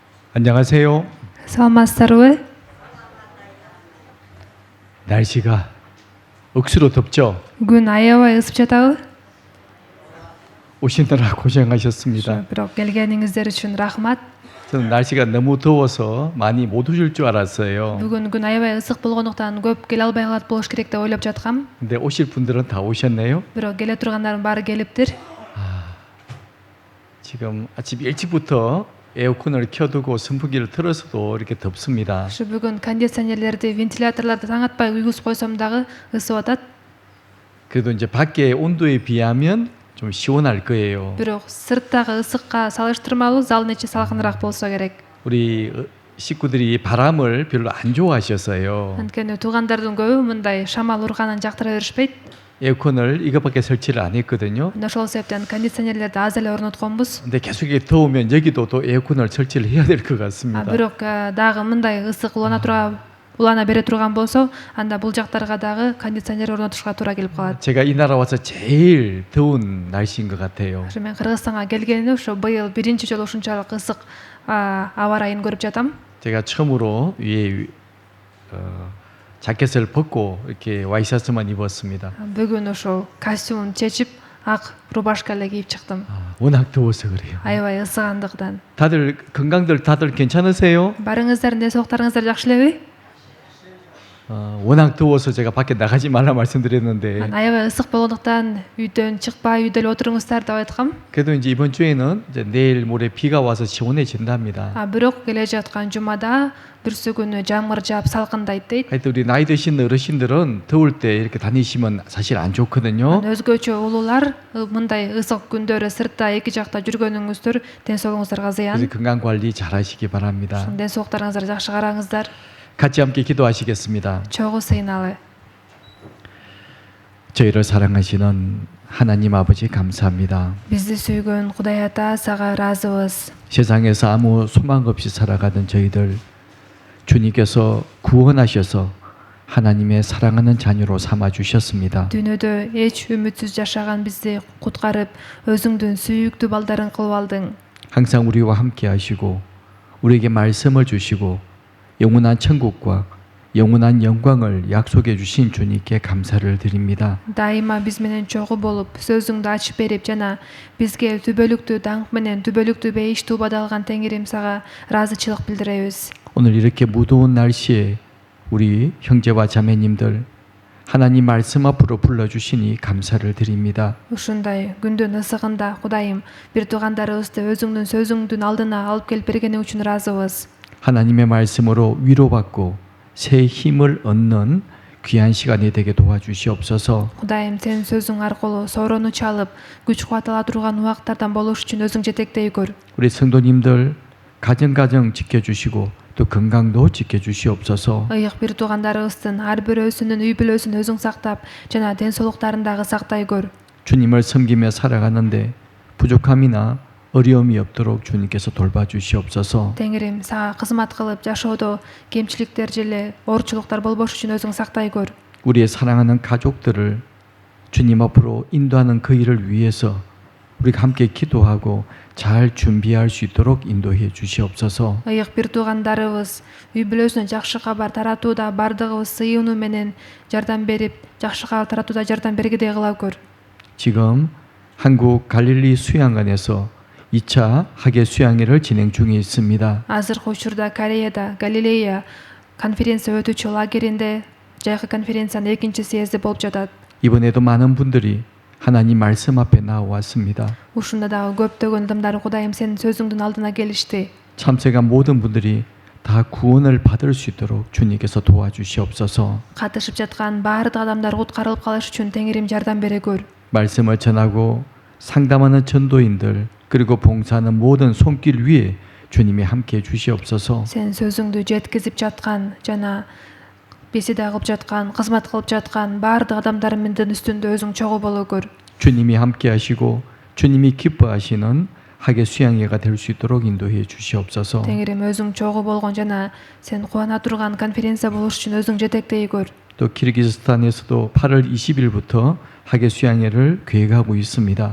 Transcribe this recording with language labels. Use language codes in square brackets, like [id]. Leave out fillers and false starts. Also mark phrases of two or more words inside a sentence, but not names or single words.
[ko] 안녕하세요. [ky] саламатсыздарбы? [ko] 날씨가 억수로 덥죠? [ky] Күн аябай ысып жатабы? [ko] 오시느라 고생하셨습니다. [ky] Бирок келгениңиздер үчүн рахмат. [ko] 저는 날씨가 너무 더워서 많이 못 오실 줄 알았어요. [ky] Бүгүн күн аябай ысык болгондуктан көп келе албай калат болуш керек деп ойлоп жаткам. [ko] 근데 오실 분들은 다 오셨네요. [ky] Бирок келе тургандардын баары келиптир. [ko] 지금 아침 일찍부터 에어컨을 켜두고 선풍기를 틀어서도 이렇게 덥습니다. [ky] Ушу бүгүн кондиционерлерди, вентиляторлорду таң атпай уйгузуп койсом дагы ысып атат. [ko] 그래도 이제 밖에 온도에 비하면 좀 시원할 거예요. [ky] Бирок сырттагы ысыкка салыштырмалуу залдын ичи салкыныраак болсо керек. [ko] 우리 식구들이 바람을 별로 안 좋아하셔서요. [ky] Анткени туугандардын көбү мындай шамал урганын жактыра беришпейт. [ko] 에어컨을 이것밖에 설치를 안 했거든요. [ky] Ошол себептен кондиционерлерди аз эле орнотконбуз. [ko] 근데 계속 이게 더우면 여기도 또 에어컨을 설치를 해야 될 것 같습니다. [ky] Бирок дагы мындай ысык улана бере турган болсо, анда бул жактарга дагы кондиционер орнотушка туура келип калат. [ko] 제가 이 나라 와서 제일 더운 날씨인 것 같아요. [ky] Мен Кыргызстанга келгенде ошо быйыл биринчи жолу ушунчалык ысык аба ырайын көрүп жатам. [ko] 제가 처음으로 위에 자켓을 벗고 이렇게 와이셔츠만 입었습니다. [ky] Бүгүн ошол костюмун чечип, ак рубашка эле кийип чыктым. [ko] 워낙 더워서 그래요. [ky] Аябай ысыгандыктан. [ko] 다들 건강들 다들 괜찮으세요? [ky] Барыңыздардын ден соолуктарыңыздар жакшы элеби? [ko] 워낙 더워서 제가 밖에 나가지 말라 말씀드렸는데 [ky] Аябай ысык болгондуктан үйдөн чыкпай үйдө эле отуруңуздар деп айткам. [ko] 그래도 이제 이번 주에는 이제 내일 모레 비가 와서 시원해진답니다. [ky] Бирок келе жаткан жумада бүрсү күнү жамгыр жаап салкындайт дейт. [ko] 하여튼 우리 나이 드신 어르신들은 더울 때 이렇게 다니시면 사실 안 좋거든요. [ky] Өзгөчө улуулар мындай ысык күндөрү сыртта эки жакта жүргөнүңүздөр ден соолугуңуздарга [ko] 그래서 [ky] зыян. [ko] 건강 관리 잘 하시기 바랍니다. [ky] Ден соолуктарыңызды жакшы караңыздар. [ko] 같이 함께 기도하시겠습니다. [ky] Чогуу сыйналы. [ko] 저희를 사랑하시는 하나님 아버지 감사합니다. [ky] Бизди сүйгөн Кудай Ата, сага ыраазыбыз. [ko] 세상에서 아무 소망 없이 살아가던 저희들 주님께서 구원하셔서 하나님의 사랑하는 자녀로 삼아 주셨습니다. [ky] Дүйнөдө эч үмүтсүз жашаган бизди куткарып, өзүңдүн сүйүктүү балдарың кылып алдың. [ko] 항상 우리와 함께 하시고 우리에게 말씀을 주시고 영원한 천국과 영원한 영광을 약속해 주신 주님께 감사를 드립니다. [ky] Дайыма биз менен чогуу болуп, сөзүңдү ачып берип жана бизге түбөлүктүү даңк менен түбөлүктүү бейиш туубады алган Теңирим сага ыраазычылык билдиребиз. [ko] 오늘 이렇게 무더운 날씨에 우리 형제와 자매님들 하나님 말씀 앞으로 불러주시니 감사를 드립니다. [ky] Ушундай күндүн ысыгында Кудайым, бир туугандарыбызды өзүңдүн сөзүңдүн алдына алып келип бергени үчүн ыраазыбыз. [ko] 하나님의 말씀으로 위로받고 새 힘을 얻는 귀한 시간이 되게 도와주시옵소서. [ky] Кудайым, сенин сөзүң аркылуу сороону чалып, күч кубат ала турган убактардан болуш үчүн өзүң жетектей көр. [ko] 우리 성도님들 가정 지켜주시고 또 건강도 지켜주시옵소서. [ky] Ыйык бир туугандарыбыздын ар бирөөсүнүн үй бүлөсүн өзүң сактап, жана ден соолуктарын дагы сактай көр. [ko] 주님을 섬기며 살아가는데 부족함이나 어려움이 없도록 주님께서 돌봐주시옵소서. [ky] Теңирим, сага кызмат кылып жашоодо кемчиликтер же оорчулуктар болбош үчүн өзүң сактай көр. [ko] 우리의 사랑하는 가족들을 주님 앞으로 인도하는 그 일을 위해서 우리가 함께 기도하고 잘 준비할 수 있도록 인도해 주시옵소서. [ky] Ыйык бир туугандарыбыз үй бүлөсүнө жакшы кабар таратууда бардыгыбыз сыйынуу менен жардам берип, жакшы кабар таратууда жардам бергидей кыла көр. [ko] 지금 한국 갈릴리 수양관에서 2차 학예 수양회를 진행 중에 있습니다. [ky] Азыркы учурда Кореяда Галилея конференция өтүүчү лагеринде жайкы конференциянын экинчи съезди болуп жатат. [ko] 이번에도 많은 분들이 하나님 말씀 앞에 나왔습니다. [ky] Ушунда дагы көптөгөн адамдар Кудайым сенин сөзүңдүн алдына келишти. [ko] 참석한 모든 분들이 다 구원을 받을 수 있도록 주님께서 도와주시옵소서. [ky] Катышып жаткан баардык адамдар куткарылып калыш үчүн Теңирим жардам бере көр. [ko] 말씀을 전하고 상담하는 전도인들 그리고 봉사하는 모든 손길 위에 주님이 함께 주시옵소서. [ky] Сен сөзүңдү жеткизип жаткан жана беседа кылып жаткан, кызмат кылып жаткан баардык адамдардын үстүндө өзүң чогуу боло көр. [ko] 주님이 함께 하시고 주님이 기뻐하시는 학예 수양회가 될 수 있도록 인도해 주시옵소서. [ky] Теңирим, өзүң чогуу болгон жана сен кубана турган конференция болуш үчүн өзүң жетектей көр. [ko] 또 키르기즈스탄에서도 8월 20일부터 학예 수양회를 계획하고 있습니다.